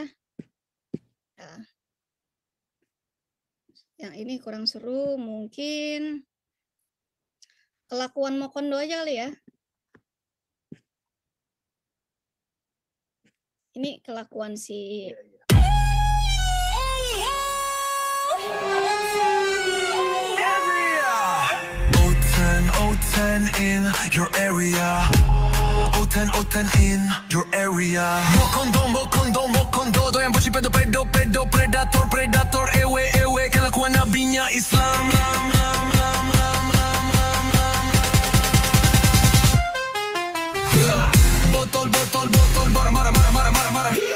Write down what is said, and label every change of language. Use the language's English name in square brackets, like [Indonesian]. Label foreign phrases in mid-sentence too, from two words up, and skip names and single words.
[Indonesian] Nah, yang ini kurang seru, mungkin kelakuan Mokondo aja kali ya. Ini kelakuan si [English] O10 in your area. O10 in your area. [Indonesian] Mokondo doyan bocil pedo predator ewe kelakuan nabinya Islam. Botol marah.